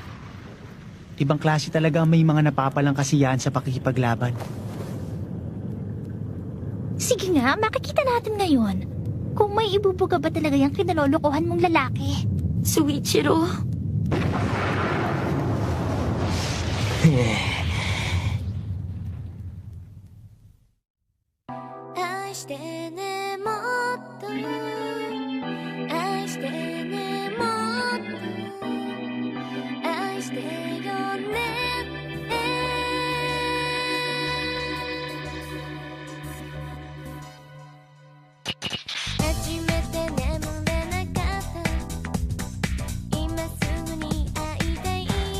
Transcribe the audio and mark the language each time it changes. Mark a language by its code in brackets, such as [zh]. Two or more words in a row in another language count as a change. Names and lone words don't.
[tl] Ibang klase talaga ang may mga napapalang kasiyahan sa pakikipaglaban. Sige nga, makikita natin ngayon. Kung may ibubuga ba talaga yung kinalolokohan mong lalaki. Soichiro. [ja] 愛してねもっと愛してねもっと愛してよね初めて眠れなかった今すぐに会いたい